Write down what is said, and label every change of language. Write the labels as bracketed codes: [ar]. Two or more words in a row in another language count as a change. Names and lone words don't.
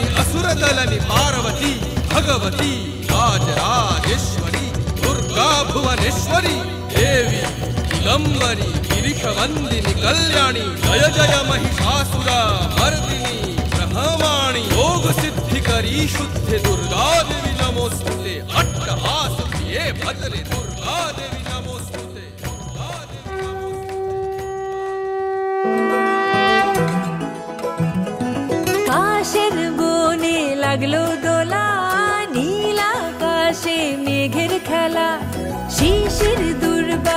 [sa] असुरदलनी पार्वती भगवती राजराजेश्वरी दुर्गा भुवनेश्वरी देवी दिगंबरी गिरिशवंदिनी कल्याणी जय जय महिषासुरमर्दिनी ब्रह्माणी योग सिद्धिकरी शुद्धि दुर्गा देवी नमोस्तुते अट्टहास प्रिये भद्रे दुर्गा देवी नमोस्तुते दुर्गा देवी नमोस्तुते [bn] কাশের বনে লাগলো দোলা নীল আকাশে মেঘের খেলা শিশির দুর্বা